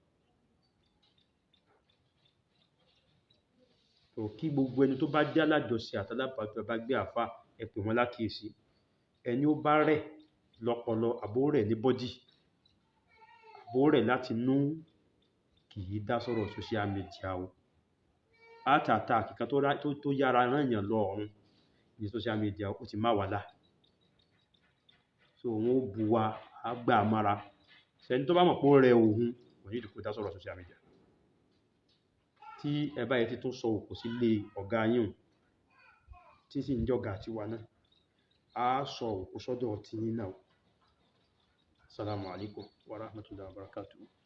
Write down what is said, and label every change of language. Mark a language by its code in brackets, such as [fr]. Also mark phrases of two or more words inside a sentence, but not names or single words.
[yo] So kí gbogbo ẹni tó bá jẹ́ alájọṣe àtàlábàgbé bá gbé àfà ẹ pè wọ́n lákìísí. Ẹni ó bá rẹ̀ lọ́pọlọ àbó rẹ̀ ní bọ́dì àbó rẹ̀ láti nú kì í dá sọ̀rọ̀ [en] social media [yo] o. [en] Heart attack [yo] kan tó yára rán èèyàn lọ ọ̀run ní [en] social media [yo] ó ti má wà lá. So wọ́n ó bu wa á gbà mára. Ṣẹ́ni tó bá mọ̀ pé ó rẹ̀ òun kò ní ìdíkò dá sọ̀rọ̀ [en] social media. [yo] Tí ẹ bá yẹ ti tún sọ òkú sílé ọ̀gá yín tí sì ń jọ̀gá tiwa náà, a sọ òkú sọ́dọ̀ tí yín náà. [ar] السلام عليكم ورحمة الله وبركاته.